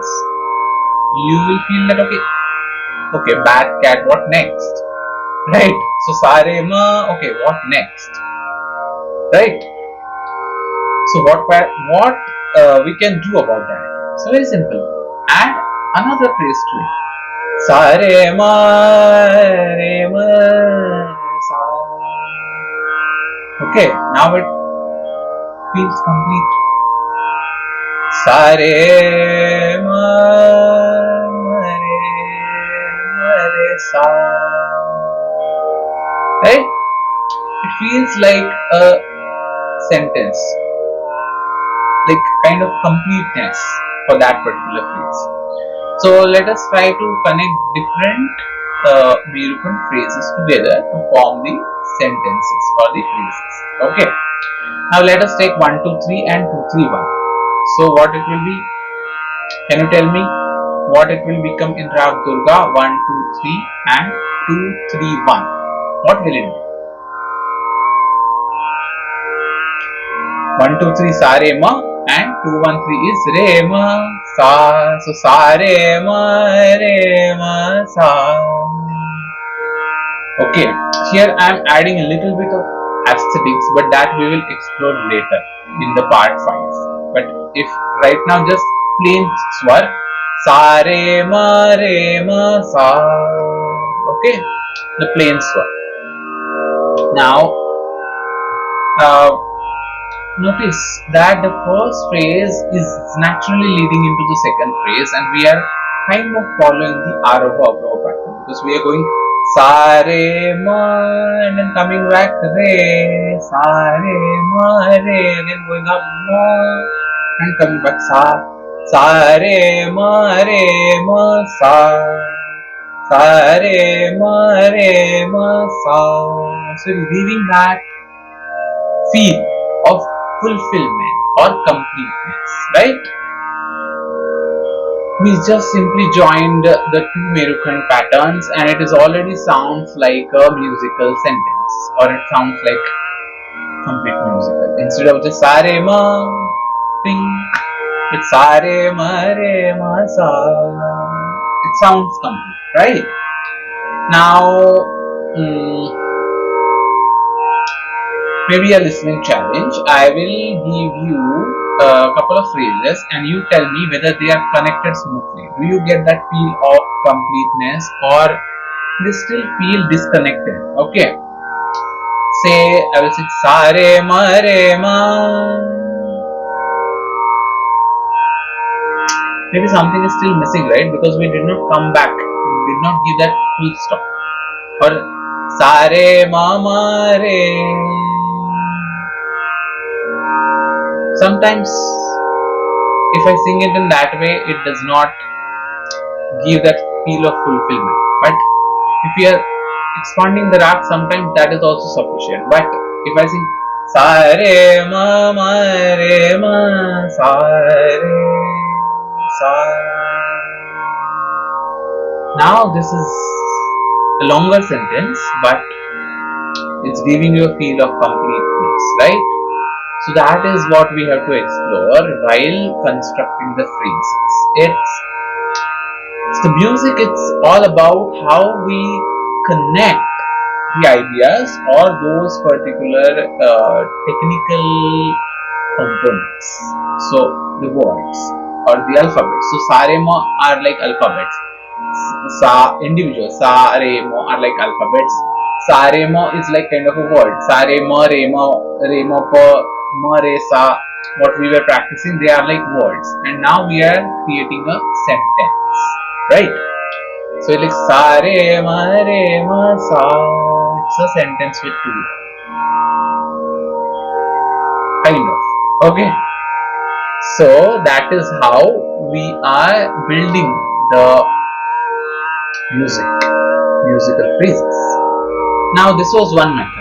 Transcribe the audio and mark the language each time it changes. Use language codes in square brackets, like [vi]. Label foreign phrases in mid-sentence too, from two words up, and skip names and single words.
[en] You will feel that okay, bat, cat, what next? Right? So sare ma, okay, what next? Right? So what we can do about that? So very simple. Add another phrase to it. Sa re ma sa. Okay, now it feels complete. Sa re ma sa. Right? It feels like a sentence, like kind of completeness for that particular phrase. So let us try to connect different Merukhand phrases together to form the sentences or the phrases. Okay. Now let us take 1, 2, 3 and 2, 3, 1. So what it will be? Can you tell me what it will become in Rag Durga? 1, 2, 3 and 2, 3, 1. What will it be? 1, 2, 3 sa re ma and 2, 1, 3 is re ma sa. So sa re ma sa. Okay, here I am adding a little bit of aesthetics, but that we will explore later in the part 5. But if right now just plain swar, sa re ma sa. Okay, the plain swar. Now, notice that the first phrase is naturally leading into the second phrase, and we are kind of following the Aroha Avroha pattern because we are going sa re ma and then coming back re, sa re ma re, again going up ma and coming back sa re ma sa, sa re ma sa. So leaving that feel of fulfillment or completeness, right? We just simply joined the two Merukhand patterns and it is already sounds like a musical sentence, or it sounds like complete musical. Instead of just sa re ma ping, it's sa re ma sa. It sounds complete, right? Now maybe a listening challenge. I will give you a couple of phrases and you tell me whether they are connected smoothly. Do you get that feel of completeness or they still feel disconnected? Okay. say, I will sing sa re ma. Maybe something is still missing, right? Because we did not come back, we did not give that full stop. Or sa re ma re. Sometimes, if I sing it in that way, it does not give that feel of fulfillment. But if we are expanding the rag, sometimes that is also sufficient. But if I sing sa re ma re ma sa re sa, now this is a longer sentence, but it's giving you a feel of completeness, right? So that is what we have to explore while constructing the phrases. It's the music, it's all about how we connect the ideas or those particular technical components. So the words or the alphabets. So sa re ma are like alphabets. Sa individual, sa re mo are like alphabets. Sa re mo is like kind of a word. Sa re ma pa ma re sa. What we were practicing, they are like words, and now we are creating a sentence, right? So it's like sa re ma sa. It's a sentence with two, kind of. Okay. So that is how we are building the musical phrases. Now this was one method.